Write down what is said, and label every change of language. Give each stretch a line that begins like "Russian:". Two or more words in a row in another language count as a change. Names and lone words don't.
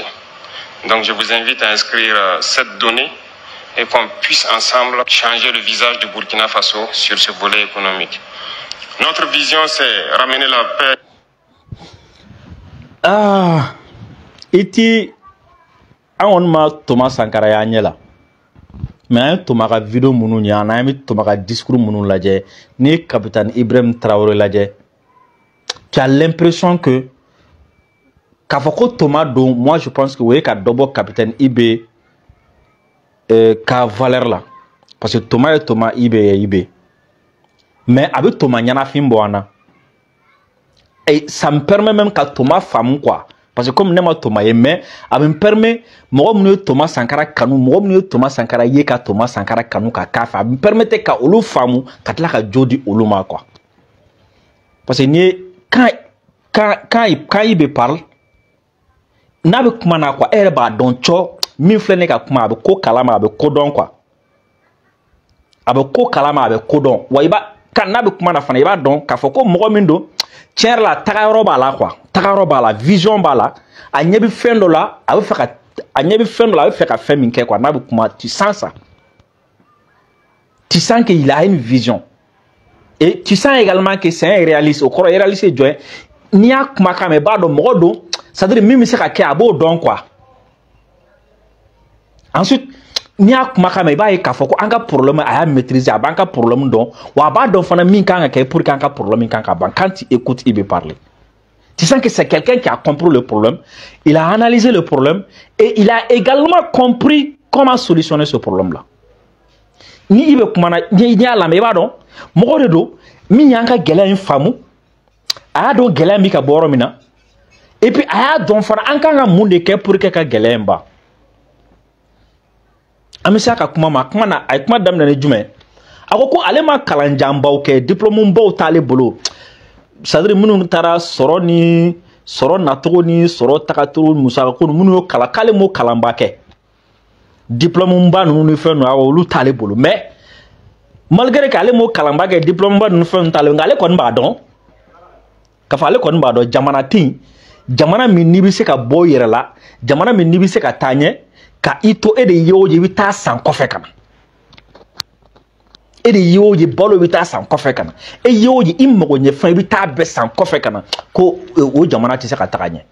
French: Donc je vous invite à inscrire cette donnée et qu'on puisse ensemble changer le visage du Burkina Faso sur ce volet économique. Notre vision, c'est ramener la paix.
Bambara: Iti on ma Thomas Sankara ya ɲɛ la mais an ye Thomas ka vidéo minnu ye an ye Thomas ka discours minnu lajɛ ni capitaine Ibrahim Traoré lajɛ,
French: tu as l'impression que
Bambara: k'a fɔ ko Thomas don,
French: moi je pense que
Bambara: o ye ka dɔ bɔ capitaine Ibe ka valeur la,
French: parce que
Bambara: Thomas ye Thomas, Ibe ye Ibe, mais a bɛ Thomas ɲanafin bɔ an na
French: et ça me permet même
Bambara: ka Thomas faamu quoi.
French: Parce que comme
Bambara: ne ma Thomas ye, mais a
French: me permet
Bambara: mɔgɔ minnu ye Thomas Sankara kanu, mɔgɔ minnu ye Thomas Sankara ye ka Thomas Sankara kanu ka k'a fɛ, a
French: me permettait
Bambara: ka olu faamu ka tila ka jo di olu ma quoi.
French: Parce que
Bambara: ni ye
French: quand il be parle
Bambara: n'a bɛ kuma na quoi, e yɛrɛ b'a dɔn cɔ min filɛ ne ka kuma a bɛ ko kalama, a bɛ ko dɔn quoi, a bɛ ko kalama, a bɛ ko dɔn, wa i b'a kan n'a bɛ kuma na fana i b'a dɔn k'a fɔ ko mɔgɔ min don tiɲɛ yɛrɛ la tagayɔrɔ b'a la quoi, tagayɔrɔ b'a la, vision b'a la, a ɲɛ bɛ fɛn dɔ la a bɛ fɛ ka a ɲɛ bɛ fɛn dɔ la a bɛ fɛ ka fɛn min kɛ quoi, n'a bɛ kuma
French: tu sens ça, tu sens qu'il a une vision et tu sens également que c'est un réaliste.
Bambara: Au kɔrɔ réaliste ye jɔn ye, n'i y'a kumakan mɛn i b'a dɔn mɔgɔ don, c'est-à-dire min bɛ se ka kɛ a b'o dɔn quoi. Ensuite n'i y'a kumakan mɛn i b'a ye k'a fɔ ko an ka problème a y'a maîtriser, a b'an ka problème dɔn wa a b'a dɔn fana min kan ka kɛ pour qu'an ka problème kan ka ban.
French: Quand tu écoutes il veut parler, tu sens que c'est quelqu'un qui a compris le problème, il a analysé le problème et il a également compris comment solutionner ce problème là.
Bambara: Ni
French: il veut
Bambara: kuma na ni y'a lamɛn i b'a dɔn mɔgɔ de don min y'an ka gɛlɛya in faamu, a y'a dɔn gɛlɛya min ka bɔ yɔrɔ min na
French: et puis
Bambara: a y'a dɔn fana an kan ka mun de kɛ
French: pour que
Bambara: ka gɛlɛya in ban. An bɛ se ka kuma ma, kuma na a ye kuma daminɛ ni jumɛn, a ko ko ale ma kalanjanbaw kɛ, diplôme baw t'ale bolo, c'est-à-dire minnu taara sɔrɔ ni sɔrɔ nacogo ni sɔrɔ tagacogo musaka ko minnu y'o kalan k'ale m'o kalanba kɛ, diplôme ba ninnu ni fɛn ninnu awɔ olu t'ale bolo,
French: mais malgré que
Bambara: ale m'o kalanba kɛ diplôme ba ninnu fɛn ninnu t'ale, nka ale kɔni b'a dɔn k'a fɔ ale kɔni b'a dɔn jamanaden, jamana min n'i bɛ se ka bɔ i yɛrɛ la, jamana min n'i bɛ se ka taa ɲɛ, ka i to e de ye o ye i bɛ taa san kɔfɛ ka na, e de ye o ye balo i bɛ taa san kɔfɛ ka na, e ye o ye i mago ɲɛ fɛn i bɛ taa bɛɛ san kɔfɛ ka na, ko o jamana tɛ se ka taga ɲɛ.